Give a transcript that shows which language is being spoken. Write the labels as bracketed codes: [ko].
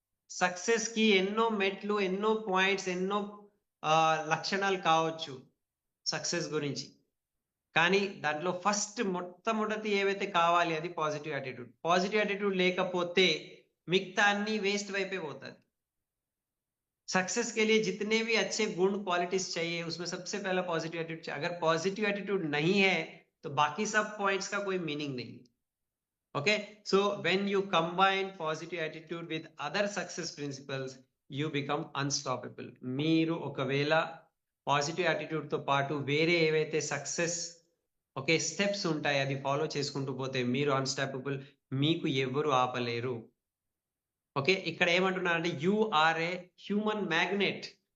[te] సక్సెస్‌కి ఎన్నో మెట్లు, ఎన్నో పాయింట్స్, ఎన్నో లక్షణాలు కావచ్చు సక్సెస్ గురించి. కానీ దాంట్లో ఫస్ట్ మొట్టమొదటి ఏవైతే కావాలి అది పాజిటివ్ యాటిట్యూడ్. పాజిటివ్ యాటిట్యూడ్ లేకపోతే మిగతా అన్ని వేస్ట్ వైపే పోతది. [hi] सक्सेस के लिए जितने भी अच्छे गुण क्वालिटीज चाहिए उसमें सबसे पहला पॉजिटिव एटीट्यूड चाहिए। अगर पॉजिटिव एटीट्यूड नहीं है तो बाकी सब पॉइंट्स का कोई मीनिंग नहीं। [en] Okay, so when you combine positive attitude with other success principles you become unstoppable. [te] మీరు ఒకవేళ పాజిటివ్ యాటిట్యూడ్ తో పాటు వేరే ఏవైతే సక్సెస్ ఓకే స్టెప్స్ ఉంటాయి అది ఫాలో చేసుకుంటూ పోతే మీరు అన్స్టాపబుల్, మీకు ఎవరు ఆపలేరు. ఓకే, ఇక్కడ ఏమంటున్నారంటే [en] You are a human magnet.